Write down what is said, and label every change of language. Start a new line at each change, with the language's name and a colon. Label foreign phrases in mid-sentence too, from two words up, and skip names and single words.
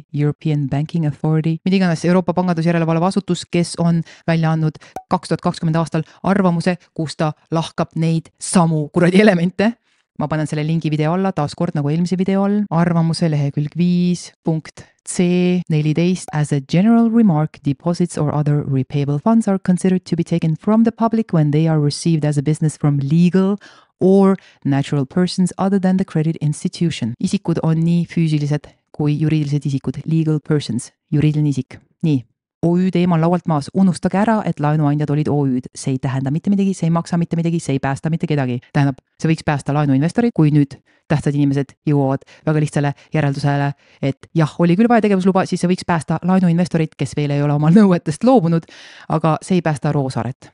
Estonian: European Banking Authority. Mida iganes Euroopa pangandusjärelevalve asutus, kes on välja andnud 2020 aastal arvamuse, kus ta lahkab neid samu kuradi elemente. Ma panen selle lingi video alla, taas kord nagu eelmise video all. Arvamuse lehekülg 5 punkt C14
English: as a general remark, deposits or other repayable funds are considered to be taken from the public when they are received as a business from legal or natural persons other than the credit institution.
Estonian: Isikud on nii füüsilised kui juriidilised isikud.
English: Legal persons,
Estonian: juriidiline isik. Nii. OÜ teema on laualt maas. Unustage ära, et laenuandjad olid OÜd. See ei tähenda mitte midagi, see ei maksa mitte midagi, see ei päästa mitte kedagi. Tähendab, see võiks päästa laenuinvestorid, kui nüüd tähtsad inimesed jõuavad väga lihtsale järeldusele, et jah, oli küll vaja tegevusluba, siis see võiks päästa laenuinvestorid, kes veel ei ole oma nõuetest loobunud, aga see ei päästa Roosaret.